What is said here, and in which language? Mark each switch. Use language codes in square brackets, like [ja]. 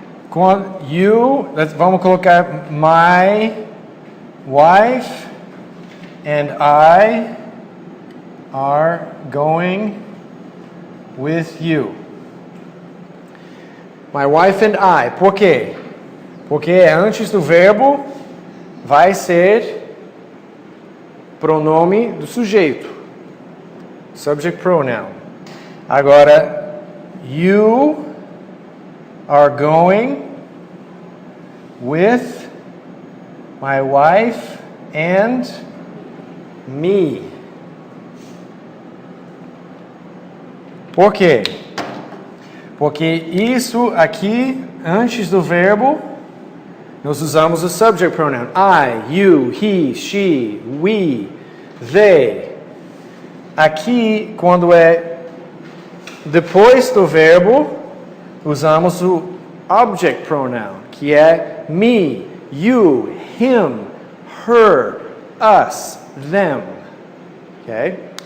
[en] Com you, [pt] vamos colocar [en] my wife and I are going with you. My wife and I. [pt] Por quê? Porque antes do verbo vai ser pronome do sujeito. [en] Subject pronoun. Agora, you are going with my wife and me. [pt] Por quê? Porque isso aqui, antes do verbo, nós usamos o subject pronoun. [en] I, you, he, she, we, they. [pt] Aqui, quando é depois do verbo, usamos o object pronoun, que é [en] me, you, him, her, us, them. [pt] Ok?